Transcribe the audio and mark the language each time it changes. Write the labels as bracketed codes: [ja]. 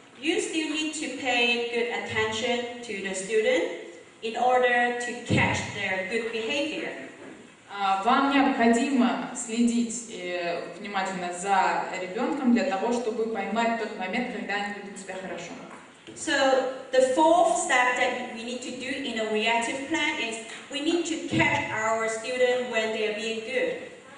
[en] You still need to pay good attention to the student in order to catch their good behavior. [ru] Вам необходимо следить внимательно за ребенком для того, чтобы поймать тот момент, когда они ведут себя хорошо. [en] So the fourth step that we need to do in a reactive plan is we need to catch our student when they are being good.